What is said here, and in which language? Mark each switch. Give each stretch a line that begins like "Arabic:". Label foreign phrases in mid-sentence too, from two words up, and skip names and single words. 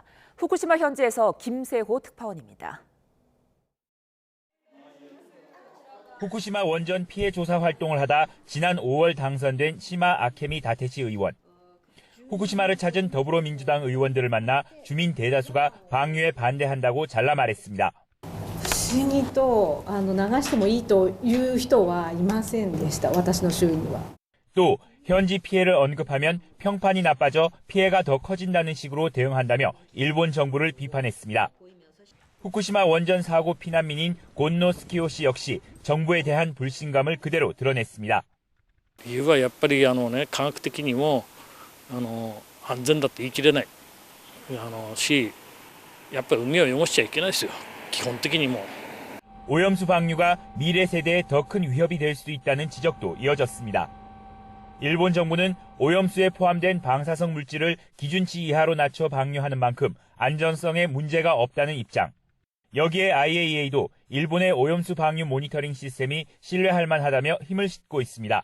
Korean: 후쿠시마 현지에서 김세호 특파원입니다. 후쿠시마 원전 피해 조사 활동을 하다 지난 5월 당선된 시마 아케미 다테시 의원. 후쿠시마를 찾은 더불어민주당 의원들을 만나 주민 대다수가 방류에 반대한다고 잘라 말했습니다.
Japanese: 不思議と流してもいいという人はいませんでした。私の周囲には。
Korean: 또 현지 피해를 언급하면 평판이 나빠져 피해가 더 커진다는 식으로 대응한다며 일본 정부를 비판했습니다. 후쿠시마 원전 사고 피난민인 곤노 스키오 씨 역시 정부에 대한 불신감을 그대로 드러냈습니다.
Japanese: 理由はやっぱり科学的にも安全だと言い切れないし、やっぱり海を汚しちゃいけないですよ。基本的にも。
Korean: 오염수 방류가 미래 세대에 더 큰 위협이 될 수도 있다는 지적도 이어졌습니다. 일본 정부는 오염수에 포함된 방사성 물질을 기준치 이하로 낮춰 방류하는 만큼 안전성에 문제가 없다는 입장. 여기에 IAEA도 일본의 오염수 방류 모니터링 시스템이 신뢰할 만하다며 힘을 싣고 있습니다.